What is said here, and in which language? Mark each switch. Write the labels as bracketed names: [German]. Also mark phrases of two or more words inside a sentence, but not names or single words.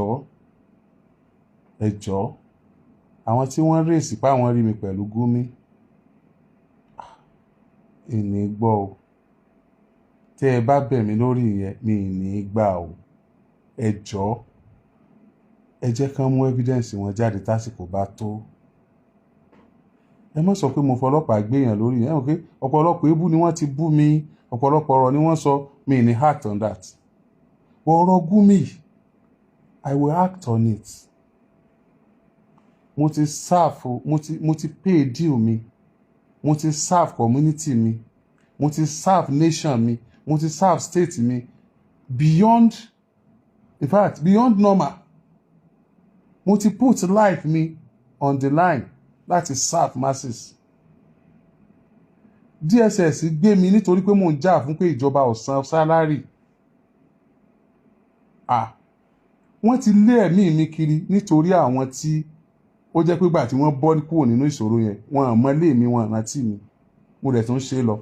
[Yoruba] jọ̀ọ́, àwọn tí wọ́n rèsì pa wọ́n rí mi pẹ̀lú Gumi, ìní gbọ́ o, tẹ́ ẹ bá bẹ̀ mí lórí ìyẹn mi ìní gbà o, ẹ jọ̀ọ́, ẹ jẹ́ kán mú evidence wọn jáde tásìkò bá tó. Ẹ má sọ pé mo fọlọ́pàá gbéyàn lórí yẹn, pé ọ̀pọ̀lọpọ̀ ebú ni wọ́n ti bú mi, ọ̀pọ̀lọpọ̀ ọ̀rọ̀ ni wọ́n sọ, mi ní [English] act on that. [Yoruba] Ọ̀rọ̀ Gumi, [English] I will act on it. [Yoruba] Mo ti serve, mo ti [English] pay deal [Yoruba] mi, mo ti [English] serve community [Yoruba] mi, mo ti [English] serve nation [Yoruba] mi, mo ti [English] serve state [Yoruba] mi [English] beyond, in fact beyond normal. [Yoruba] Mo ti [English] put life [Yoruba] mi [English] on the line [Yoruba] láti [English] serve masses. [Yoruba] DSS gbé mi nítorí pé mò ń jà fún pé ìjọba ò san sálárì. Wọ́n ti lé ẹ̀mí mi kiri nítorí àwọn tí ó jẹ́ pé gbà tí wọ́n bọ́ kúrò nínú ìṣòro yẹn, wọn mọ ilé mi, wọn rántí mi, mo dẹ̀ tún ṣe lọ.